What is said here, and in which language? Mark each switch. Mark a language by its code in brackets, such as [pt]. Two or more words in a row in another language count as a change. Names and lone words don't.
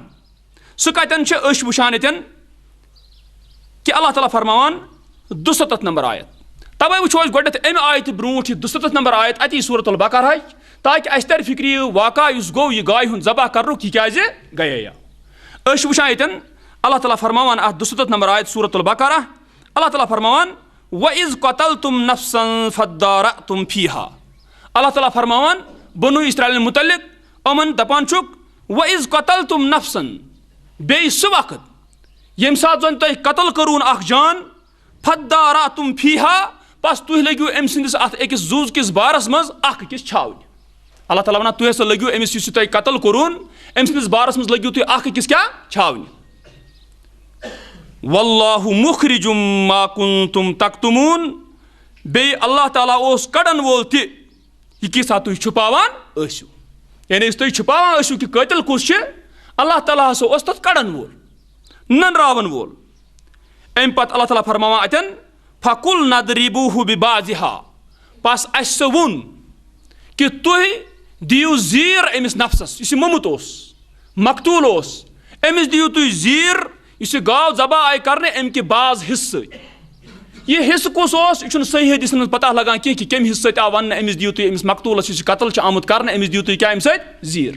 [ks] سُہ کتٮ۪ن چھِ أسۍ وٕچھان ییٚتٮ۪ن کہ اللہ تعالیٰ فرماوان 67 نمبر آیت. توے وٕچھو أسۍ گۄڈنٮ۪تھ امہِ آیتہِ برونٛٹھ یہِ 67 نمبر آیت اتی سورۃ البقرہٕچ تاکہ اَسہِ ترِ فِکرِ یہِ واقعہ یُس گوٚو یہِ گایہِ ہُنٛد ذبح کرنُک یہِ کیٛازِ گٔیے. أسۍ چھِ وٕچھان ییٚتٮ۪ن اللہ تعالیٰ فرماوان اتھ 67 نمبر آیت سورۃ البقرہ اللہ تعالیٰ فرماوان [ar] وَإِذْ قَتَلْتُمْ نَفْسًا فَادَّارَأْتُمْ فِيهَا. [ks] اللہ تعالیٰ فرماوان بنو اسرائیلن متعلق یِمن دپان چھُکھ [ar] وَإِذْ قَتَلْتُمْ نَفْسًا [ks] بیٚیہِ سُہ وقت ییٚمہِ ساتہٕ زن تۄہہِ قتل کوٚرون اکھ جان [ar] فَادَّارَأْتُمْ فِيهَا [ks] بس تُہۍ لٔگِو أمۍ سٕنٛدِس اتھ أکِس زُوٕ کِس بارس منٛز اکھ أکِس چھاونہِ. اللہ تعالیٰ ونان تُہۍ ہسا لٔگِو أمِس یُس یہِ تۄہہِ قتل کوٚرون أمۍ سٕنٛدِس بارس منٛز لٔگِو تُہۍ اکھ أکِس کیٛاہ چھاونہِ. [ar] واللہ مُخرِجُم ما کنتم تکتمون [ks] بیٚیہِ اللہ تعالیٰ اوس کڑن وول تہِ یہِ کیٛاہ تُہۍ چھُپاوان ٲسِو یعنی یُس تُہۍ چھُپاوان ٲسِو کہ قٲتِل کُس چھِ اللہ تعالیٰ ہسا اوس تتھ کڑن وول ننراون وول. امہِ پتہٕ اللہ تعالیٰ فرماوان اتٮ۪ن [ar] فَقُلْ نَضْرِبُوهُ بِبَعْضِهَا [ks] بس اسہِ سُہ ووٚن کہ تُہۍ دِیِو زیٖر أمِس نفسس یُس یہِ موٚمُت اوس مقتوٗل اوس أمِس دِیِو تُہۍ زیٖر یُس یہِ گاو ذبح آیہِ کرنہٕ امہِ کہِ بعض حصہٕ سۭتۍ. یہِ حصہٕ کُس اوس یہِ چھُنہٕ صحیح حدیثن منٛز پتہ لگان کینٛہہ کہ کمہِ حصہٕ سۭتۍ آو وننہٕ أمِس دِیِو تُہۍ أمِس مقتوٗلس یُس یہِ قتل چھُ آمُت کرنہٕ أمِس دِیِو تُہۍ کیٛاہ امہِ سۭتۍ زیٖر.